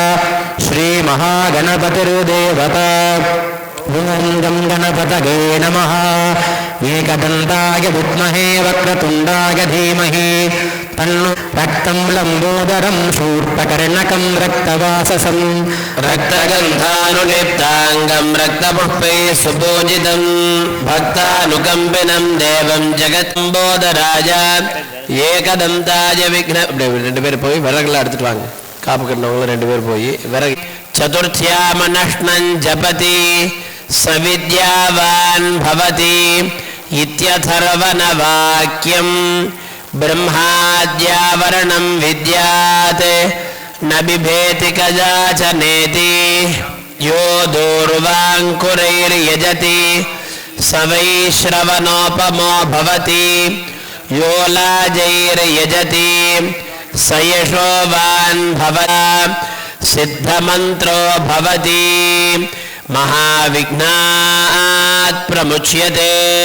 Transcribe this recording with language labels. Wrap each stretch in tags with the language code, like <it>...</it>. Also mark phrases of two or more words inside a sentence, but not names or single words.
<sa>श्रीमहागणपतिर्देवता ॐ गं गणपतये नमः एकदन्ताय विद्महे वक्रतुण्डाय धीमहि तन्नो रक्तं लम्बोदरं शूर्पकर्णकं रक्तवाससं रक्तगन्धानुलिप्ताङ्गं रक्तपुष्पैः सुपूजितं भक्तानुकम्पिनं देवं जगत्लम्बोदराय एकदन्ताय विघ्न</sa> <ta>ரெண்டு பேர் போய் விறகுல எடுத்துட்டு வாங்க காப்பு கட்டினவங்க ரெண்டு பேர் போய் விறகு</ta> <sa>चतुर्थ्यामनष्णं जपति सविद्यावान् भवति इत्यथर्वणवाक्यं ब्रह्माद्यावरणं विद्यात् न बिभेति कदाचनेति यो दूर्वाङ्कुरैर्यजति स वैश्रवणोपमो भवति यो लाजैर्यजति स यशोवान् भवति सिद्धमन्त्रो भवति महाविघ्नात् प्रमुच्यते</sa>